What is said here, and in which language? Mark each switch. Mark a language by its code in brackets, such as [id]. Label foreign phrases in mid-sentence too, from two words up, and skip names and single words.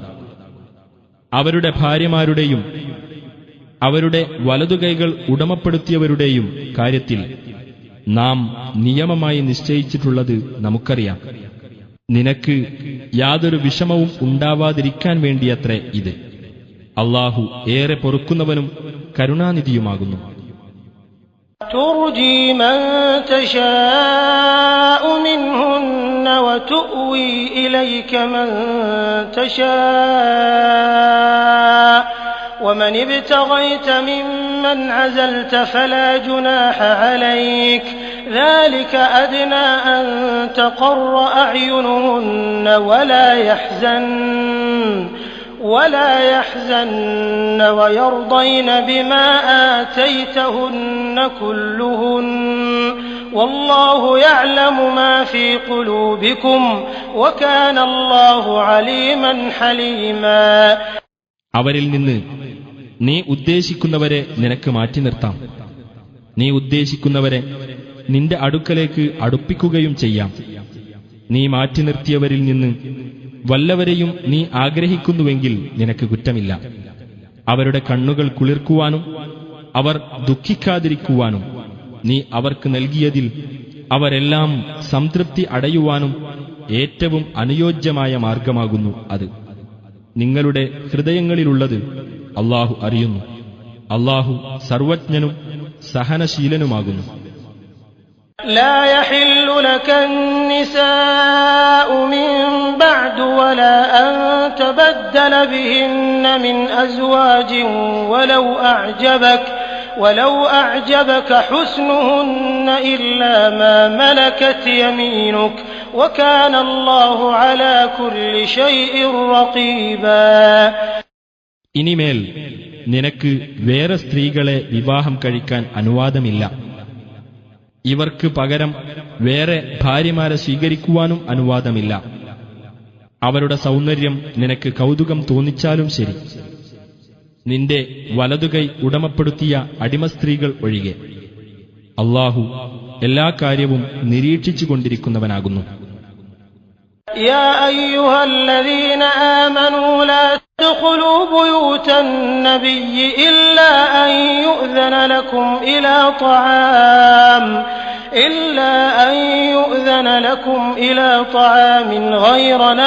[ml] അവരുടെ ഭാര്യമാരുടെയും അവരുടെ വലതുകൈകൾ ഉടമപ്പെടുത്തിയവരുടെയും കാര്യത്തിൽ നാം നിയമമായി നിശ്ചയിച്ചിട്ടുള്ളത് നമുക്കറിയാം. നിനക്ക് യാതൊരു വിഷമവും ഉണ്ടാവാതിരിക്കാൻ വേണ്ടിയത്രേ ഇത്. അള്ളാഹു ഏറെ പൊറുക്കുന്നവനും കരുണാനിധിയുമാകുന്നു. [ar] ترجي من تشاء منهن وتؤوي إليك من تشاء ومن ابتغيت ممن عزلت فلا جناح عليك ذلك أدنى أن تقر أعينهن ولا يحزن ويرضين بما آتيتهن كلهن والله يعلم ما في قلوبكم وكان الله عليما حليما. [ml] അവരിൽ നിന്ന് നീ ഉദ്ദേശിക്കുന്നവരെ നിനക്ക് മാറ്റി നിർത്താം. നീ ഉദ്ദേശിക്കുന്നവരെ നിന്റെ അടുക്കലേക്ക് അടുപ്പിക്കുകയും ചെയ്യാം. നീ മാറ്റി നിർത്തിയവരിൽ നിന്ന് വല്ലവരെയും നീ ആഗ്രഹിക്കുന്നുവെങ്കിൽ നിനക്ക് കുറ്റമില്ല. അവരുടെ കണ്ണുകൾ കുളിർക്കുവാനും അവർ ദുഃഖിക്കാതിരിക്കുവാനും നീ അവർക്ക് നൽകിയതിൽ അവരെല്ലാം സംതൃപ്തി അടയുവാനും ഏറ്റവും അനുയോജ്യമായ മാർഗമാകുന്നു അത്. നിങ്ങളുടെ ഹൃദയങ്ങളിലുള്ളത് അല്ലാഹു അറിയുന്നു. അല്ലാഹു സർവജ്ഞനും സഹനശീലനുമാകുന്നു. [ar] لا يحل لك النساء من بعد ولا أن تبدل بهن من أزواج ولو أعجبك حسنهن إلا ما ملكت يمينك وكان الله على كل شيء رقيبا. [ml] ഇനിമേൽ നിനക്ക് വേറെ സ്ത്രീകളെ വിവാഹം കഴിക്കാൻ അനുവാദമില്ല. ഇവർക്ക് പകരം വേറെ ഭാര്യമാരെ സ്വീകരിക്കുവാനും അനുവാദമില്ല. അവരുടെ സൗന്ദര്യം നിനക്ക് കൗതുകം തോന്നിച്ചാലും ശരി, നിന്റെ വലതുകൈ ഉടമപ്പെടുത്തിയ അടിമസ്ത്രീകൾ ഒഴികെ. അല്ലാഹു എല്ലാ കാര്യവും നിരീക്ഷിച്ചുകൊണ്ടിരിക്കുന്നവനാകുന്നു. [ar] يا أيها الذين آمنوا لا تدخلوا بيوت النبي إلا أن يؤذن لكم إلى طعام غير